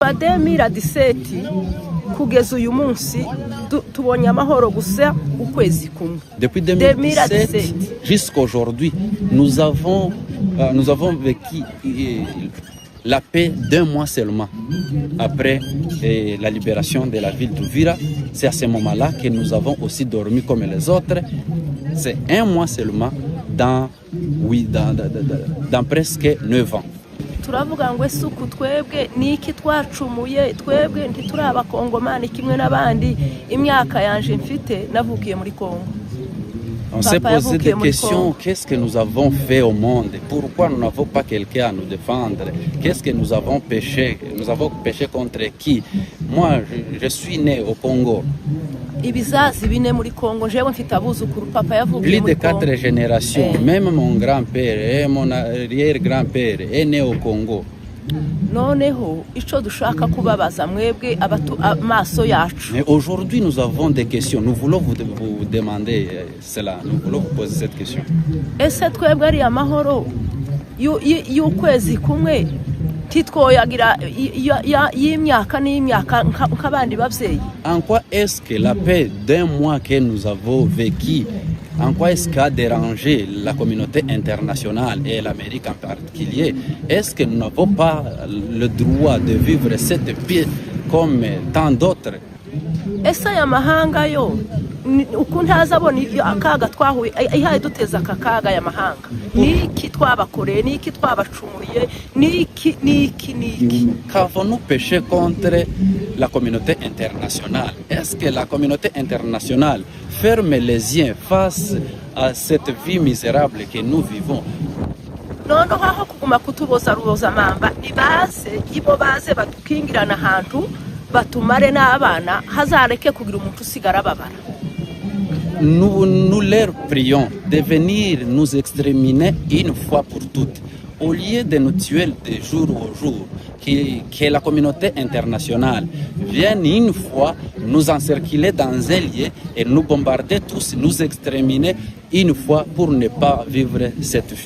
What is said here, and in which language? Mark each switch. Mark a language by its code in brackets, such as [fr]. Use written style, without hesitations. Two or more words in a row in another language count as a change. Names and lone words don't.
[rn] kuva 2017 kugeza uyu munsi tubonye amahoro gusa ukwezi kumwe. [fr] Depuis 2017 jusqu'à aujourd'hui, nous avons vécu la paix d'un mois seulement. Après la libération de la ville d'Uvira, c'est à ce moment-là que nous avons aussi dormi comme les autres. C'est un mois seulement dans presque 9 ans. [rn] Turavuga ngo esuku twebwe niki twacumuye twebwe ntituri abakongomani kimwe n'abandi imyaka yanje mfite navukiye muri Kongo. [fr] On s'est posé des questions, qu'est-ce que nous avons fait au monde? Pourquoi nous n'avons pas quelqu'un à nous défendre? Qu'est-ce que nous avons péché? Nous avons péché contre qui? Moi, je suis né au Congo. [rn] Ibizazi bine muri Kongo, jewe mfite abuzukuru, papa yavukiye muri Congo. [fr] Plus de 4 générations, même mon grand-père et mon arrière-grand-père est né au Congo. [rn] Noneho ico dushaka kubabaza mwebwe amaso yacu. [fr] Mais aujourd'hui nous avons des questions, nous voulons vous demander cela, nous voulons vous poser cette question. [rn] Ese twebwe ari amahoro y'ukwezi kumwe titwoyagira y'imyaka n'imyaka nk'abandi bavyeyi? [fr] En quoi est-ce que la paix d'un mois que nous avons vécu, en quoi est-ce qu'a dérangé la communauté internationale et l'Amérique en particulier? Est-ce que nous n'avons pas le droit de vivre cette paix comme tant d'autres? [rn] Ese aya mahanga yo ukuntu azabona akaga twahuye ihaye duteza akaga ya mahanga niki twabakoreye niki twabacumuye niki [fr] Qu'avons-nous péché contre la communauté internationale? Est-ce que la communauté internationale ferme les yeux face à cette vie misérable que nous vivons? [rn] Noneho aho kuguma kutuboza mamba nibaze ibo baze batukingirana ahantu batumare n'abana hazareke kugira umuntu usigara babara. [fr] Nous leur prions de venir nous exterminer une fois pour toutes. Au lieu de nous tuer de jour au jour, que la communauté internationale vienne une fois nous encercler dans un lieu et nous bombarder tous, nous exterminer une fois pour ne pas vivre cette vie.